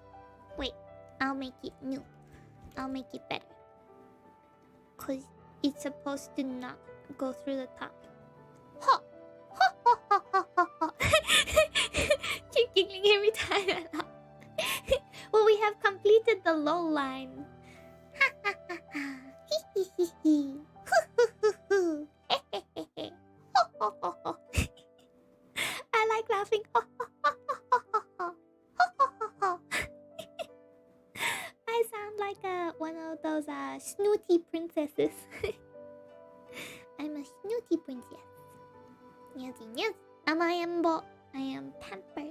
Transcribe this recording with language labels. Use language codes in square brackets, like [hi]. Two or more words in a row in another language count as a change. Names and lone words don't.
[en] Wait, I'll make it new. I'll make it better. 'Cause it's supposed to not go through the top. Ho! Ho ho ho ho ho ho. Keep giggling every time I laugh. Well, we have completed the low line. Ha ha ha ha. Hee hee hee hee. Hoo hoo hoo hoo. He he he he. Ho ho ho ho. I like laughing. Ho ho ho ho ho ho ho. Ho ho ho ho. I sound like one of those snooty princesses. I'm a snooty princess. Yes, yes. I am pampered.